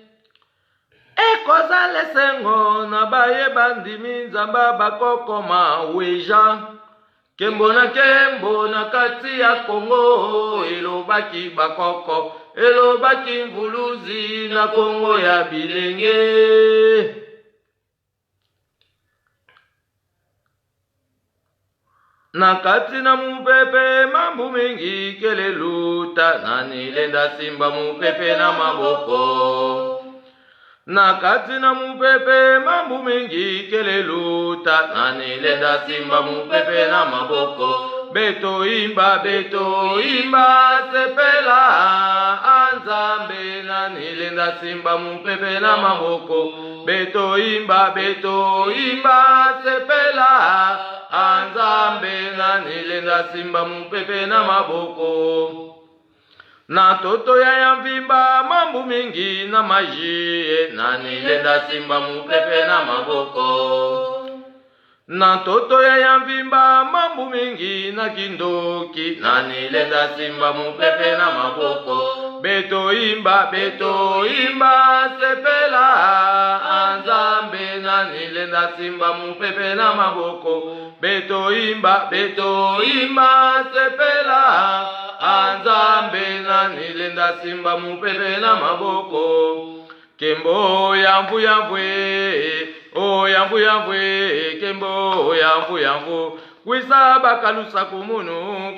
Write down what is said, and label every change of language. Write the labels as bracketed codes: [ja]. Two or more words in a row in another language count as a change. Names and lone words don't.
[ln] Ekoza lesengo na baye bandimi Nzamba bakoko maweja. Kembo na kati ya Kongo elobaki bakoko, elobaki mvuluzi na Kongo ya bilenge. [ktu] Na kati na mupepe mambu mingi keleluta, nani lenda simba mupepe na maboko. Na kati na mupepe mambu mingi keleluta, nani lenda simba mupepe na maboko. Beto imba sepela Nzambe, nani lenda simba mupepe na maboko. Beto imba sepela Nzambe, nani lenda simba mupepe na maboko. Na toto ya yamvimba mambu mingi na maji, nani lenda simba mupepe na maboko. Na toto ya yamvimba mambu mingi na kindoki, nani lenda simba mupepe na maboko. Beto imba sepela Nzambe, nani lenda simba mupepe na maboko. Beto imba sepela Nzambe, nani lenda simba mupepe na maboko. Kembo yamvu o yamvu kembo yamvu kwisa bakalusa kumunu.